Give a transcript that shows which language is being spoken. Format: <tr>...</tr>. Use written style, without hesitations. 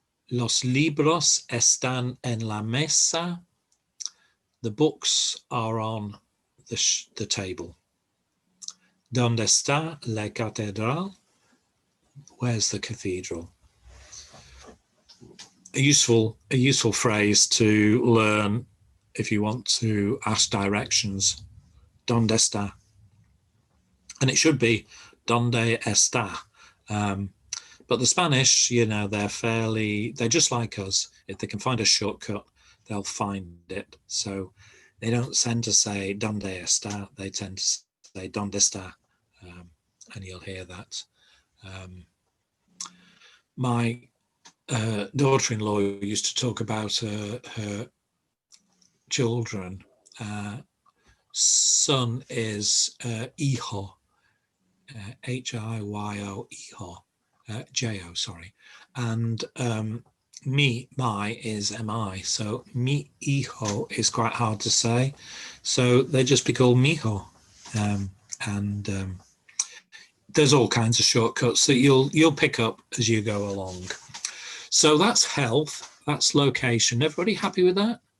<es>Los libros están en la mesa.</es> <en>The books are on the table.</en> <es>¿Dónde está la catedral?</es> <en>Where's the cathedral? A useful phrase to learn if you want to ask directions.</en> <es>¿Dónde está?</es> <en>And it should be</en> <es>¿Dónde está?</es> <en>But the Spanish, you know, they're just like us. If they can find a shortcut, they'll find it. So they don't tend to say</en> <es>¿Dónde está?</es> <en>They tend to say</en> <es>¿Dónde está?</es> <en>And you'll hear that. My daughter-in-law used to talk about her children. Son is hijo, H-I-Y-O, hijo, J-O, sorry. And my is M-I. So</en> <es>mi hijo</es> <en>is quite hard to say. So they just be called mijo. And there's all kinds of shortcuts that you'll pick up as you go along. So that's health, that's location. Everybody happy with that?</en>